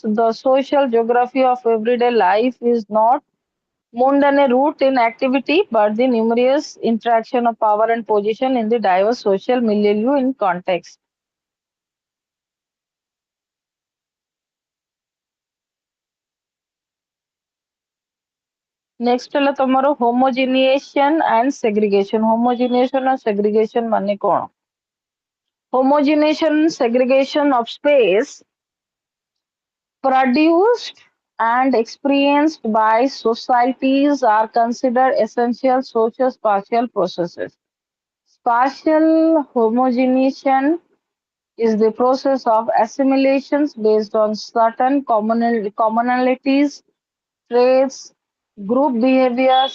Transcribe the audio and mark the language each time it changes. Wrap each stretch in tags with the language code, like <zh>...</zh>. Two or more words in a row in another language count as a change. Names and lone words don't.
<en>The social geography of everyday life is not mundane root in activity, but the numerous interaction of power and position in the diverse social milieu in context. Next</en> <or>ହେଲା ତମର</or> <en>homogenization and segregation. Homogenization and segregation</en> <or>ମାନେ କଣ?</or> <en>Homogenization segregation of space produced and experienced by societies are considered essential socio-spatial processes. Spatial homogenization is the process of assimilations based on certain commonalities, traits, group behaviors.</en>